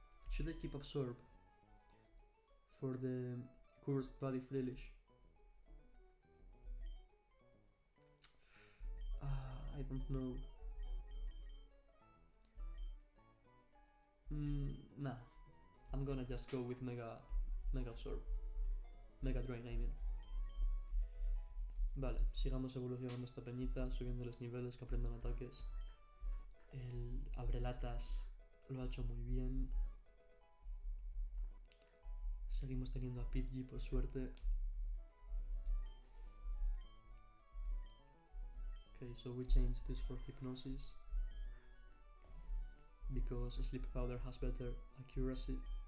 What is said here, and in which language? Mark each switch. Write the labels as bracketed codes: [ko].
[en] Should I keep Absorb for the Cursed Body Frillish? I don't know. Nah, I'm gonna just go with Mega Absorb. Mega Drain, I mean. [es] Vale, sigamos evolucionando esta peñita, subiéndoles niveles, que aprendan ataques. El abrelatas lo ha hecho muy bien. Seguimos teniendo a Pidgey por suerte. [en] Okay, so we changed this for Hypnosis because Sleep Powder has better accuracy.